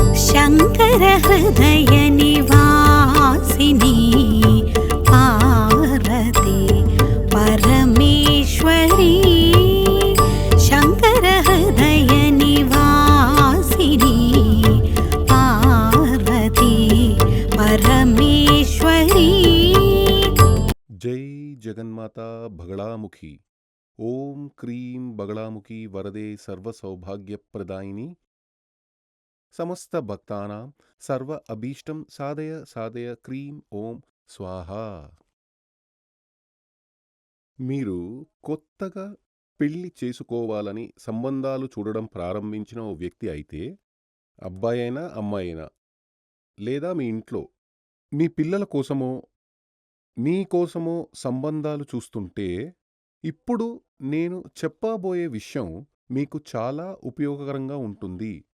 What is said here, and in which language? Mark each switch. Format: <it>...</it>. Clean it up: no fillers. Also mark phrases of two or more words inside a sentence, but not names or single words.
<sa>शङ्कर हृदय निवासिनी पार्वती परमेश्वरी शङ्कर हृदय निवासिनी पार्वती परमेश्वरी। जय जगन्माता बगड़ामुखी। ओम क्रीं बगड़ामुखी वरदे सर्वसौभाग्यप्रदायिनी समस्त भक्तानां सर्व अभीष्टं साधय साधय क्रीं ఓం స్వాహ।</sa> <te>మీరు కొత్తగా పెళ్లి చేసుకోవాలని సంబంధాలు చూడడం ప్రారంభించిన ఓ వ్యక్తి అయితే, అబ్బాయి అయినా అమ్మాయి అయినా, లేదా మీ ఇంట్లో మీ పిల్లల కోసమో మీ కోసమో సంబంధాలు చూస్తుంటే, ఇప్పుడు నేను చెప్పబోయే విషయం మీకు చాలా ఉపయోగకరంగా ఉంటుంది.</te>